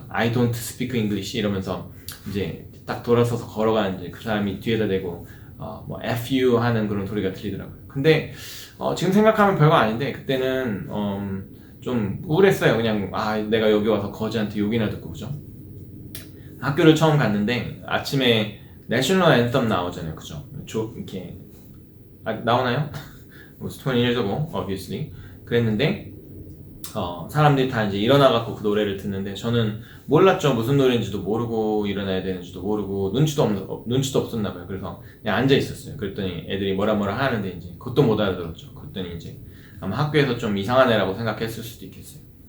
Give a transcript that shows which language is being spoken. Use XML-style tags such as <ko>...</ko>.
<en>I don't speak English</en> <ko>이러면서 이제 딱 돌아서서 걸어가는데 그 사람이 뒤에다 대고 뭐 FU 하는 그런 소리가 들리더라고요. 근데 지금 생각하면 별거 아닌데 그때는 좀 우울했어요. 그냥 내가 여기 와서 거지한테 욕이나 듣고 그죠? 학교를 처음 갔는데 아침에 내셔널 앤썸 나오잖아요. 그죠? 이렇게 나오나요?</ko> <en>It was 20 years ago, obviously.</en> <ko>그랬는데 사람들이 다 이제 일어나갖고 그 노래를 듣는데 저는 몰랐죠. 무슨 노래인지도 모르고 일어나야 되는지도 모르고 눈치도 없었나 봐요. 그래서 그냥 앉아 있었어요. 그랬더니 애들이 뭐라 하는데 이제 그것도 못 알아들었죠. 그랬더니 이제 아마 학교에서 좀 이상한 애라고 생각했을 수도 있겠어요.</ko>